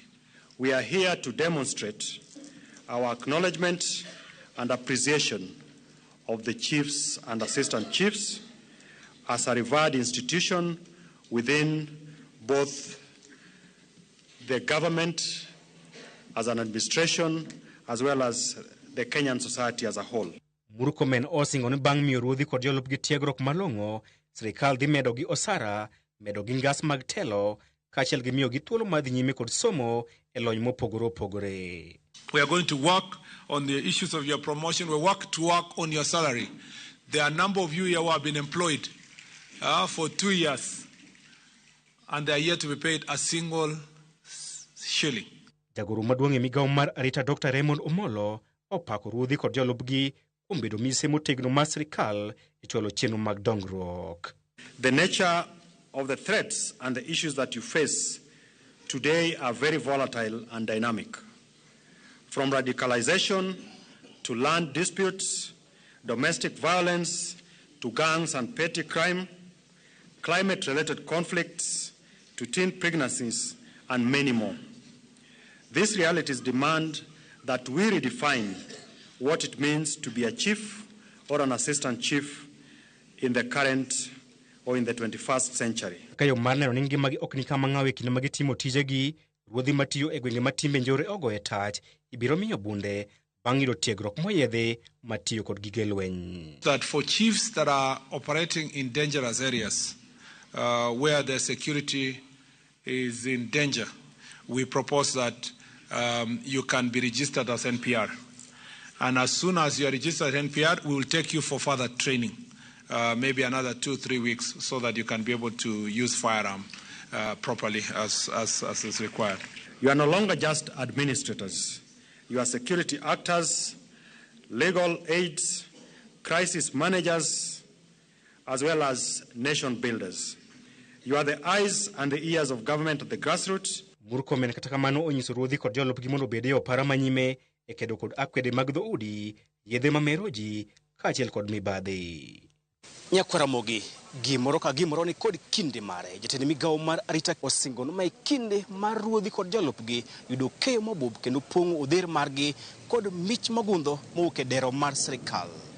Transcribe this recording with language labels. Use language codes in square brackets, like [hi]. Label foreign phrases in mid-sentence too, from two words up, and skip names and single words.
[en] We are here to demonstrate our acknowledgement and appreciation of the chiefs and assistant chiefs as a revered institution within both the government as an administration, as well as the Kenyan society as a whole. [luo] Murkomen osingo ni bang' miyo ruodhi kod jolupgi tiegruok malong'o, sirikal dhi medo gi osara, medo gi ngas mag telo, kaachiel gi miyo gi thuolo madhi nyime kod somo e lony mopogore opogore. [en] We are going to work on the issues of your promotion. We work on your salary. There are a number of you here who have been employed for 2 years, and they are yet to be paid a single shilling. [luo] Jagoro maduong' e migawo mar arita Dr. Raymond Omolo opako ruodhi kod jolupgi kuom bedo mise motegno mar sirikal e chwalo chenro mag dongruok. [en] The nature of the threats and the issues that you face today are very volatile and dynamic. From radicalization to land disputes, domestic violence to gangs and petty crime, climate-related conflicts to teen pregnancies, and many more. These realities demand that we redefine what it means to be a chief or an assistant chief in the current or in the 21st century. [luo] Kayo mar neno ni ngimagi ok ni kama ng'aw e kinde ma gitimo tijegi, ruodhi matiyo e gwenge matimbe njore ogo e tach ibiro miyo bunde bang' yudo tiegruok moyedhe matiyo kod gige lweny. [en] That for chiefs that are operating in dangerous areas where their security is in danger, we propose that you can be registered as NPR. And as soon as you are registered as NPR, we will take you for further training, maybe another 2-3 weeks, so that you can be able to use firearm properly as is required. You are no longer just administrators. You are security actors, legal aids, crisis managers, as well as nation builders. You are the eyes and the ears of government at the grassroots. [luo] Murkomen kata kamano onyiso ruodhi kod jolupgi mondo obed e opara manyime e kedo kod akwede mag dhoudi, yedhe mamero ji, kaachiel kod mibadhi. Nyakwa Ramogi, gimoro ka gimoro ni kod kinde mare. Jatend migawo mar arita osingo no mai kinde mar ruodhi kod jolupgi yudo keyo mabub kendo pong'o odher margi kod mich magundho mowuok e dero mar sirikal.